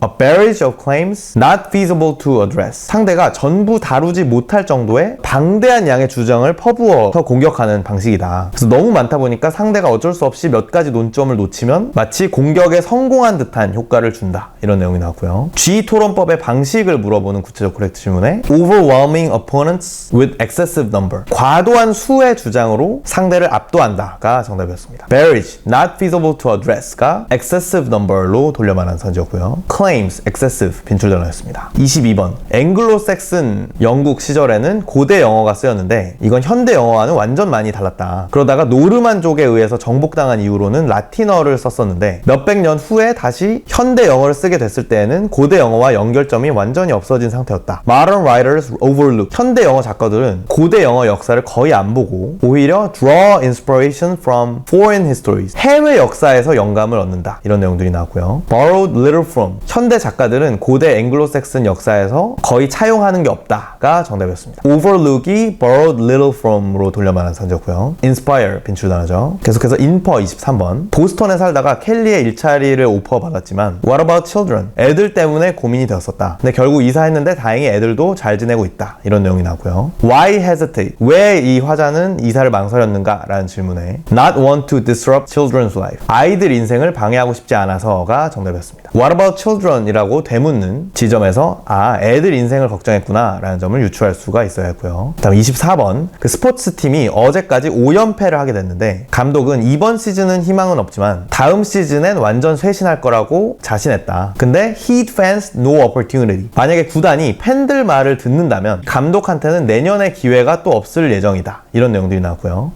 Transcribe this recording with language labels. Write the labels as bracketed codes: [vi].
[en] A barrage of claims not feasible to address, [ko] 상대가 전부 다루지 못할 정도의 방대한 양의 주장을 퍼부어서 공격하는 방식이다. 그래서 너무 많다 보니까 상대가 어쩔 수 없이 몇 가지 논점을 놓치면 마치 공격에 성공한 듯한 효과를 준다. 이런 내용이 나왔고요. G 토론법의 방식을 물어보는 구체적 코렉트 질문에 [en] overwhelming opponents with excessive number. [ko] 과도한 수의 주장으로 상대를 압도한다가 정답이었습니다. [en] Marriage not feasible to address [ko] 가 excessive number로 돌려 말한 선지였고요. Claims excessive 빈출 단어였습니다. 22번 앵글로색슨 영국 시절에는 고대 영어가 쓰였는데 이건 현대 영어와는 완전 많이 달랐다. 그러다가 노르만족에 의해서 정복당한 이후로는 라틴어를 썼었는데 몇백 년 후에 다시 현대 영어를 쓰게 됐을 때에는 고대 영어와 연결점이 완전히 없어진 상태였다. [en] Modern writers overlook. [ko] 현대 영어 작가들은 고대 영어 역사를 거의 안 보고 오히려 [en] draw inspiration from foreign histories. [ko] 해외 역사에서 영감을 얻는다. 이런 내용들이 나왔고요. [en] Borrowed little from. [ko] 현대 작가들은 고대 앵글로색슨 역사에서 거의 차용하는 게 없다가 정답이었습니다. Overlook이 borrowed little from으로 돌려 말한 선지였고요. Inspire 빈출 단어죠. 계속해서 인퍼 23번 보스턴에 살다가 켈리의 일자리를 오퍼 받았지만 [en] What about children? [ko] 애들 때문에 고민이 되었었다. 근데 결국 이사했는데 다행히 애들도 잘 지내고 있다. 이런 내용이 나왔고요. [en] Why hesitate? [ko] 왜 이 화자는 이사를 망설였는가? 라는 질문에 [en] Not want to disrupt children's life. [ko] 아이들 인생을 방해하고 싶지 않아서가 정답이었습니다. [en] What about children? [ko] 이라고 되묻는 지점에서 애들 인생을 걱정했구나 라는 점을 유추할 수가 있어야 했고요. 다음 24번 그 스포츠팀이 어제까지 5연패를 하게 됐는데 감독은 이번 시즌은 희망은 없지만 다음 시즌엔 완전 쇄신할 거라고 자신했다. 근데 [en] Heat fans no opportunity. [ko] 만약에 구단이 팬들 말을 듣는다면 감독한테는 내년에 기회가 또 없을 예정이다. 이런 내용들이 나왔고요.